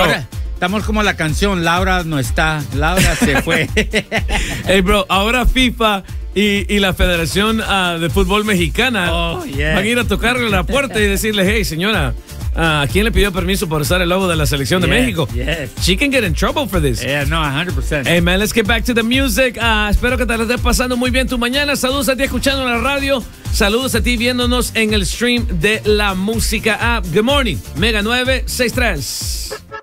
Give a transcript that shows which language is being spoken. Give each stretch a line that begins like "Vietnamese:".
Spanish: Ahora estamos como la canción, Laura no está. Laura se fue. Hey, bro, ahora FIFA y la Federación de Fútbol Mexicana van a ir a tocarle la puerta y decirle, hey, señora, ¿quién le pidió permiso por usar el logo de la selección de México?
English: Yes. She can get in trouble for this. Yeah, no, 100%. Hey, man, let's get back to the music.
Spanish: Espero que te lo estés pasando muy bien tu mañana. Saludos a ti escuchando la radio. Saludos a ti viéndonos en el stream de la música app.
English: Good morning,
Spanish: Mega 963.